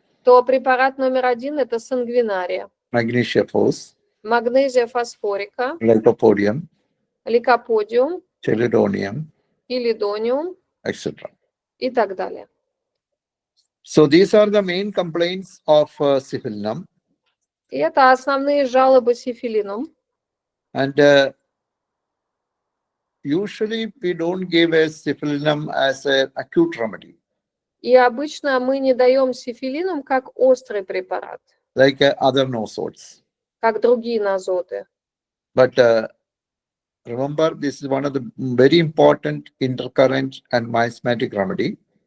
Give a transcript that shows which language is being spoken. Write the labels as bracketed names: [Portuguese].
[Russian] то препарат номер 1 это сангвинария, [English] magnesia phos, [Russian] магнезия фосфорика, [English] lycopodium, [Russian] ликоподиум, [English] chelidonium, [Russian] пилидониум [English] etc. [Russian] и так далее. [English] So these are the main complaints of Syphilinum. [Russian] И это основные жалобы сифилинум. [English] And usually we don't give a Syphilinum as an acute remedy, [Russian] И обычно мы не даем сифилинум как острый препарат, [English] like other nosodes. [Russian] как другие нозоды. [English] But remember, this is one of the very important intercurrent and miasmatic remedy.